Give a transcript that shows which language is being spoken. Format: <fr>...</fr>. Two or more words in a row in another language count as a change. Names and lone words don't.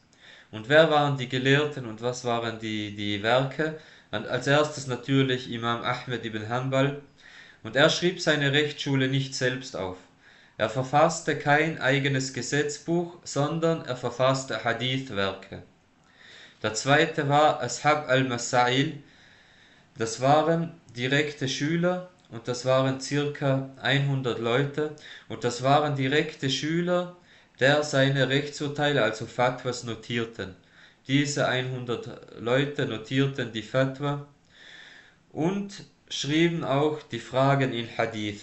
<de>Und wer waren die Gelehrten und was waren die Werke? Und als erstes natürlich Imam Ahmad ibn Hanbal. Und er schrieb seine Rechtsschule nicht selbst auf. Er verfasste kein eigenes Gesetzbuch, sondern er verfasste Hadith-Werke. Der zweite war Ashab al-Masail. Das waren direkte Schüler, und das waren circa 100 Leute, und das waren direkte Schüler, der seine Rechtsurteile, also Fatwas, notierten. Diese 100 Leute notierten die Fatwa und schrieben auch die Fragen in Hadith.</de>